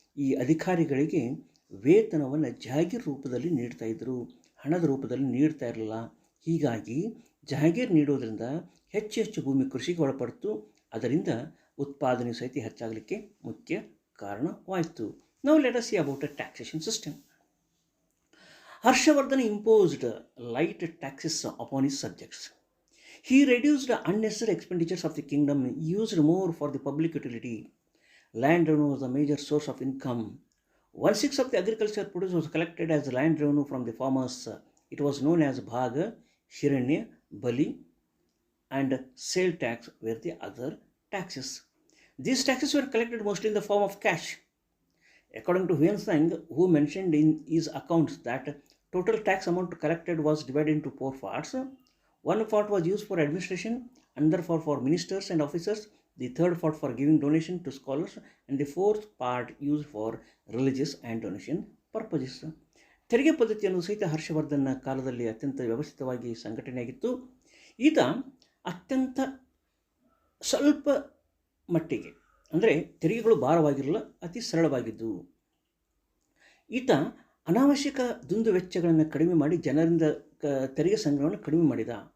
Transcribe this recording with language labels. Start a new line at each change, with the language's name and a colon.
Kannada: ಈ ಅಧಿಕಾರಿಗಳಿಗೆ ವೇತನವನ್ನು ಜಾಗೀರ್ ರೂಪದಲ್ಲಿ ನೀಡ್ತಾ ಇದ್ದರು, ಹಣದ ರೂಪದಲ್ಲಿ ನೀಡ್ತಾ ಇರಲಿಲ್ಲ. ಹೀಗಾಗಿ ಜಾಗೀರ್ ನೀಡೋದ್ರಿಂದ ಹೆಚ್ಚು ಹೆಚ್ಚು ಭೂಮಿ ಕೃಷಿಗೆ ಒಳಪಡ್ತು. ಅದರಿಂದ ಉತ್ಪಾದನೆ ಸಹಿತ ಹೆಚ್ಚಾಗಲಿಕ್ಕೆ ಮುಖ್ಯ ಕಾರಣವಾಯಿತು.
English: Now let us see about a taxation system. Harshavardhana imposed light taxes upon his subjects. He reduced unnecessary expenditures of the kingdom, used more for the public utility. Land revenue was a major source of income. 1/6 of the agriculture produce was collected as land revenue from the farmers. It was known as Bhaga, Hiranya, Bali, and sale tax were the other taxes. These taxes were collected mostly in the form of cash. According to Huyen-Tsang, who mentioned in his accounts that total tax amount collected was divided into 4 parts. One part was used for administration, another part for ministers and officers, the third part for giving donation to scholars, and the fourth part used for religious and donation purposes.
Kannada: ತೆರಿಗೆ ಪದ್ಧತಿಯನ್ನು ಸಹಿತ ಹರ್ಷವರ್ಧನ ಕಾಲದಲ್ಲಿ ಅತ್ಯಂತ ವ್ಯವಸ್ಥಿತವಾಗಿ ಸಂಘಟನೆಯಾಗಿತ್ತು. ಈತ ಅತ್ಯಂತ ಸ್ವಲ್ಪ ಮಟ್ಟಿಗೆ, ಅಂದರೆ ತೆರಿಗೆಗಳು ಭಾರವಾಗಿರಲಿಲ್ಲ, ಅತಿ ಸರಳವಾಗಿದ್ದು. ಈತ ಅನಾವಶ್ಯಕ ದುಂದು ವೆಚ್ಚಗಳನ್ನು ಕಡಿಮೆ ಮಾಡಿ ಜನರಿಂದ ತೆರಿಗೆ ಸಂಗ್ರಹವನ್ನು ಕಡಿಮೆ ಮಾಡಿದ.